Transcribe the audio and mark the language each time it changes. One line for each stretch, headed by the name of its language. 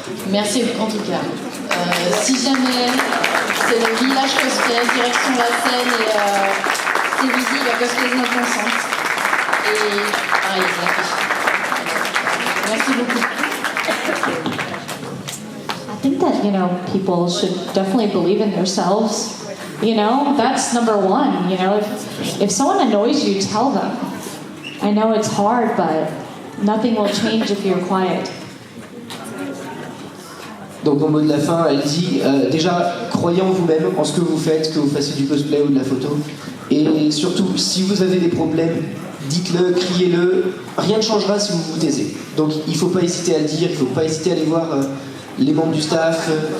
French: Merci en tout cas. Si jamais c'est le village cosplay, direction la scène et c'est visible à Cosplay Not Consent. Et pareil, c'est l'affiche. Merci beaucoup.
English: I think that, people should definitely believe in themselves. That's number one. If someone annoys you, tell them. I know it's hard, but nothing will change if you're quiet.
French: Donc au mot de la fin, elle dit déjà, croyez en vous-même, en ce que vous faites, que vous fassiez du cosplay ou de la photo. Et surtout, si vous avez des problèmes, dites-le, criez-le. Rien ne changera si vous vous taisez. Donc il ne faut pas hésiter à le dire, il ne faut pas hésiter à aller voir les membres du staff.